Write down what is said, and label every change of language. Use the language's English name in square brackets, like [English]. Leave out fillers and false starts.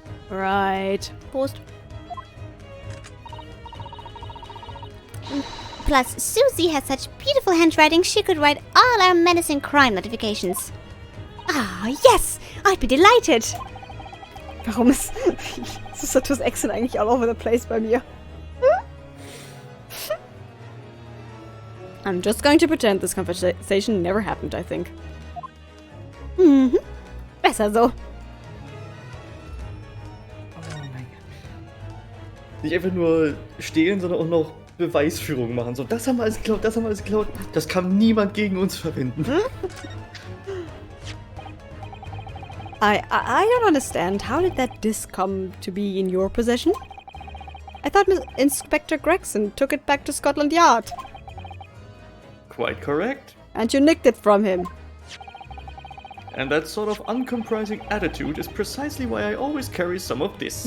[English] Right. Post. Plus, Susie has such beautiful handwriting, she could write all our menacing crime notifications. Ah, yes! I'd be delighted! [German] Warum ist Susatos Accent eigentlich [English] all over the place [German] bei mir? [English] I'm just going to pretend this conversation never happened, I think. [German] Mhm. Besser so. Oh mein Gott. Nicht einfach nur stehlen, sondern auch noch Beweisführung machen. So, das haben wir alles geklaut, das haben wir alles geklaut. Das kann niemand gegen uns verwenden. [English] I don't understand. How did that disc come to be in your possession? I thought Inspector Gregson took it back to Scotland Yard. Quite correct. And you nicked it from him. And that sort of uncompromising attitude is precisely why I always carry some of this.